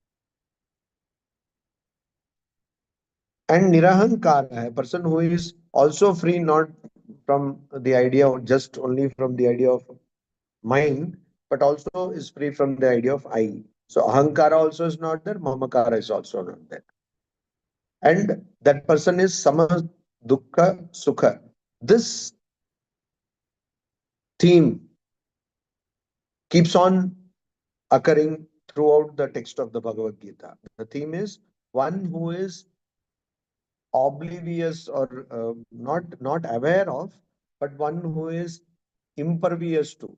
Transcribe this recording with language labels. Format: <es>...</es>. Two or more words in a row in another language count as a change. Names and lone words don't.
<en>And nirahankara, a person who is also free not from the idea or just only from the idea of mind, but also is free from the idea of I. So ahankara also is not there, mamakara is also not there. And that person is</en> <sa>sama dukkha sukha.</sa> <en>This theme keeps on occurring throughout the text of the Bhagavad Gita. The theme is one who is oblivious or not aware of, but one who is impervious to.</en>